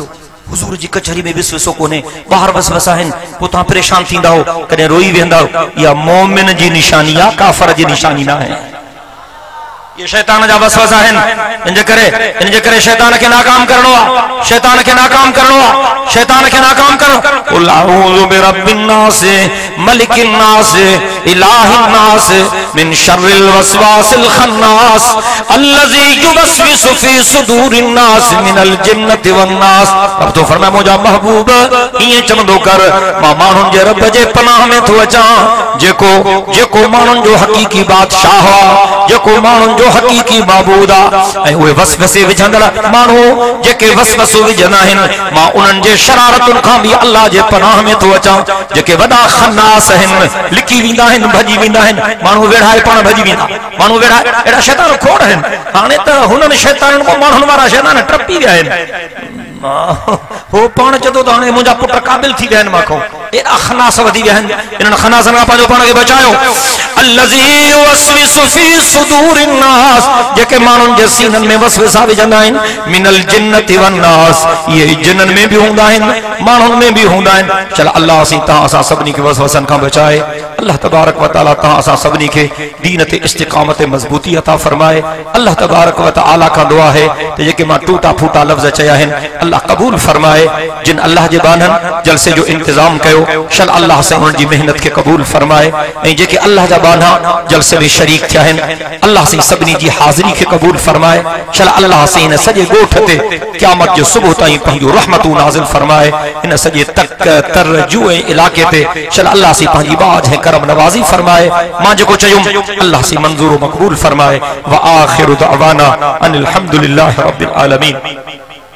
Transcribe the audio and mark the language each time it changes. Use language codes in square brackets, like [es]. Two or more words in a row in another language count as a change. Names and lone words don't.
[sd] हुजूर जी कचहरी में विसवसो कोन्हे, ॿाहिरि वसवसा आहिनि, पोइ तव्हां परेशान थींदा हो, कॾहिं रोई वेंदा हो। इहा मोमिन जी निशानी आहे, काफ़र जी निशानी न आहे। ये शैतान जा वसवसा आहिनि। इन जे करे शैतान खे नाकाम करणो आहे, शैतान खे नाकाम करणो आहे, शैतान खे नाकाम करो। [ar] قُلْ أَعُوذُ بِرَبِّ النَّاسِ مَلِكِ النَّاسِ إِلَٰهِ النَّاسِ مِن شَرِّ الْوَسْوَاسِ الْخَنَّاسِ الَّذِي يُوَسْوِسُ فِي صُدُورِ النَّاسِ مِنَ الْجِنَّةِ وَالنَّاسِ. [sd] अब तो फरमाया मुंहिंजा महबूब ईअं चवंदो कर, मां माण्हुनि जे रब जे पनाह में थो अचां, जेको माण्हुनि जो हक़ीक़ी बादशाह आहे, जेको माण्हुनि जो हक़ीक़ी माबूद आहे। ऐं उहे वसवसे विझंदड़ माण्हू जेके वसवसो विझंदा आहिनि, मां उन्हनि जे शरारतुनि खां बि अल्लाह जे पनाह में थो अचां। जेके वॾा खन्नास आहिनि, लिकी वेंदा आहिनि, भॼी वेंदा आहिनि, माण्हू वेढ़ाए पाण भॼी वेंदा, माण्हू वेढ़ाए। अहिड़ा शैतान खोड़ आहिनि। हाणे त हुननि शैताननि खां माण्हुनि वारा शैतान टपी विया आहिनि। हो पाण चवंदो त हाणे मुंहिंजा पुट क़ाबिल थी विया आहिनि मूंखां। एॾा खनास वधी विया आहिनि। इन्हनि खनासनि खां पंहिंजो पाण खे बचायो। [ar] الَّذِي يُوَسْوِسُ فِي صُدُورِ النَّاسِ, [sd] जेके माण्हुनि जे सीननि में वसवसा विझंदा आहिनि, [ar] مِنَ الْجِنَّةِ وَالنَّاسِ, [sd] इहे जिन्ननि में बि हूंदा आहिनि, माण्हुनि में बि हूंदा आहिनि। चल अल्लाह असीं तव्हां असां सभिनी खे वसवसनि खां बचाए। [ar] الله تبارك وتعالى [sd] तव्हां असां सभिनी खे दीन ते इस्तिक़ामत मज़बूती अता फरमाए। [ar] الله تبارك وتعالى [sd] खां दुआ है त जेके मां टूटा फूटा लफ़्ज़ चया आहिनि, अल्लाह कबूल फरमाए। जिन अल्लाह जे बाननि जलसे जो इंतजाम कयो, शल अल्लाह से उन्हनि जी मेहनत खे कबूल फरमाए। ऐं जेके अल्लाह जा बाना जलसे में शरीक थिया आहिनि, अल्लाह से सभिनी जी हाज़िरी खे कबूल फरमाए। शल अल्लाह से इन सॼे ॻोठ ते क़यामत जो सुबुह ताईं पंहिंजो रहमतूं नाज़िल फरमाए। इन सॼे तक तरजू ऐं इलाके ते शल अल्लाह से पंहिंजी बाज ऐं करम नवाज़ी फरमाए। मां जेको चयुमि अल्लाह से मंज़ूर मक़बूल फरमाए। [ar] وآخر دعوانا أن الحمد لله رب العالمين.